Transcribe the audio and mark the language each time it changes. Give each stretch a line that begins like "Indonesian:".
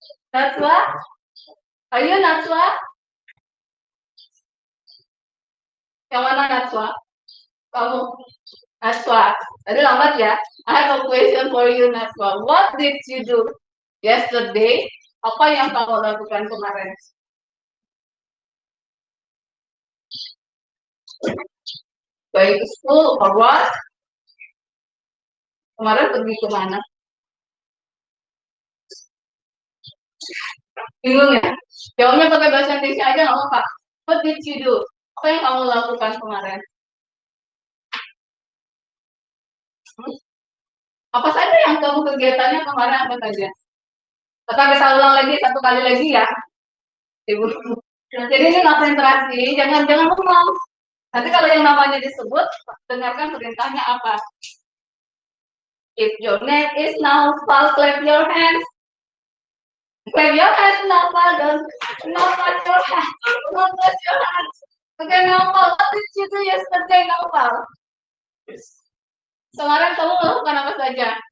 Indonesian: Najwa? Ayo Najwa. Yang mana Najwa? Kamu. Najwa. Tadi lambat ya.
English: I have a question for you Najwa. What did you do yesterday?
Indonesian: Apa yang kamu lakukan kemarin?
English: Going to school or what?
Indonesian: Kemarin pergi kemana? Bingung ya? Jawabnya pakai bahasa Indonesia aja nggak apa-apa.
English: What did you do?
Indonesian: Apa yang kamu lakukan kemarin? Apa saja yang kamu kegiatannya kemarin apa saja? Kita ulang lagi satu kali lagi ya, Ibu. Jadi ini konsentrasi, jangan ngomong. Nanti kalau yang namanya disebut, dengarkan perintahnya apa.
English: If your name is Naufal, clap your hands. Clap your hands, Naufal. Don't touch your hands. Don't touch your hands. Okay, Naufal. What did you do yesterday, Naufal?
Indonesian: Kemarin kamu melakukan apa saja?